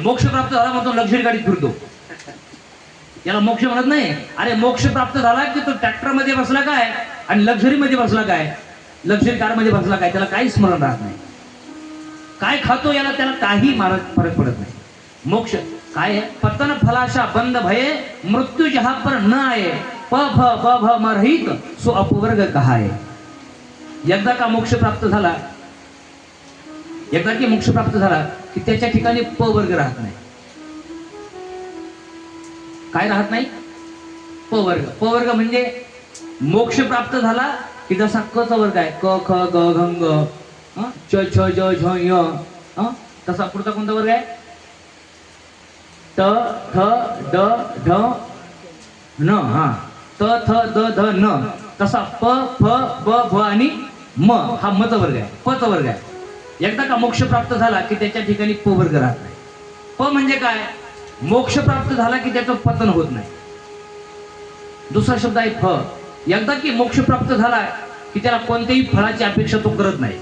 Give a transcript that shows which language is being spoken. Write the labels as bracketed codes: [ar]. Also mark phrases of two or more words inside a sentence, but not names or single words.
[mr] मोक्ष प्राप्त झाला म्हणतो लक्झरी गाडीत फिरतो, याला मोक्ष म्हणत नाही. अरे मोक्ष प्राप्त झाला की तो ट्रॅक्टर मध्ये बसला काय आणि लक्झरी मध्ये बसला काय, लक्झरी कार मध्ये बसला काय, त्याला काही स्मरण राहत नाही. काय खातो याला त्याला काही फरक पडत नाही. मोक्ष काय आहे, [hi] पतन फलाशा बंद भये मृत्यू जहा पर न आये प भ ब भ मरहित सो अपवर्ग कहाय. [mr] एकदा का मोक्ष प्राप्त झाला, एकदा की मोक्ष प्राप्त झाला की त्याच्या ठिकाणी प वर्ग राहत नाही. काय राहत नाही, प वर्ग. प वर्ग म्हणजे मोक्ष प्राप्त झाला की जसा क चा वर्ग आहे, क ख ग घ ङ च छ ज झ य, तसा पुढचा कोणता वर्ग आहे, त थ ड ढ न. त थ द ध न. तसा प फ ब भ आणि म हा म चा वर्ग आहे, प चा वर्ग आहे. एकदा का मोक्ष प्राप्त झाला की त्याच्या ठिकाणी प वर्ग राहत नाही. प म्हणजे काय, मोक्ष प्राप्त झाला की त्याचं पतन होत नाही. दुसरा शब्द आहे फ. एकदा की मोक्ष प्राप्त झाला की त्याला कोणत्याही फळाची अपेक्षा तो करत नाही.